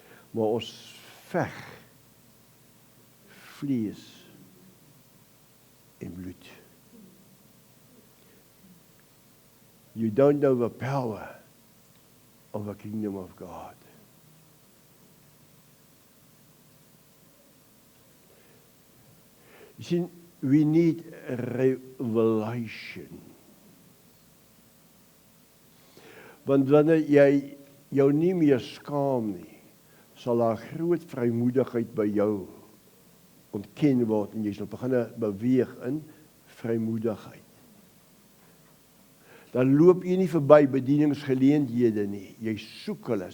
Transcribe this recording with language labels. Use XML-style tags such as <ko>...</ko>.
<af>Maar ons veg vlees en bloed.</af> <en>You don't know the power of the kingdom of God. You see, we need revelation.</en> <af>Want wanneer jy jou nie meer skaam nie, sal daar groot vrymoedigheid by jou ontken word en jy sal begin beweeg in vrymoedigheid. Dan loop jy nie verby bedieningsgeleenthede nie. Jy soek hulle.</af>